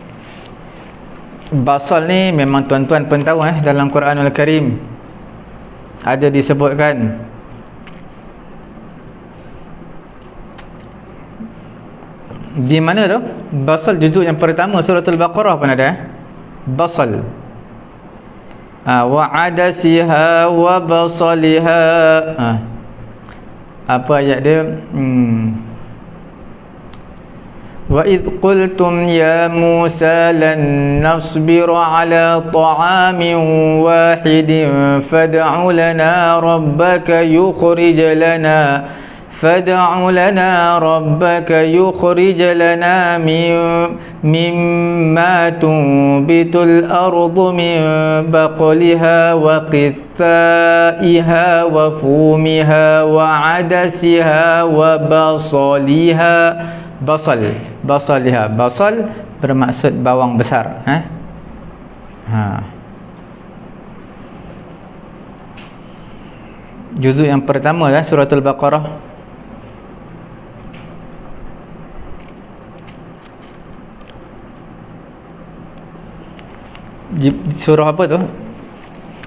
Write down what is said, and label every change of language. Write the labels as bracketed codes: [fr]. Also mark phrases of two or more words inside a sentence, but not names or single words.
[ms] Basal ni memang tuan-tuan pun tahu dalam Quranul Karim ada disebutkan. Di mana tu? Basal juzuk yang pertama surah Al-Baqarah pun ada. Basal. [ar] وعدسها وبصلها. [ms] Apa ayat dia? [ar] وإذ قلتم يا موسى لن نصبر على طعام واحد فادع لنا ربك يخرج لنا مما تنبت الأرض من بقلها وقثائها وفومها وعدسها وبصلها. Basaliha. [ms] Basal bermaksud bawang besar. Juzuk yang pertama surah Al-Baqarah. Surah apa tu?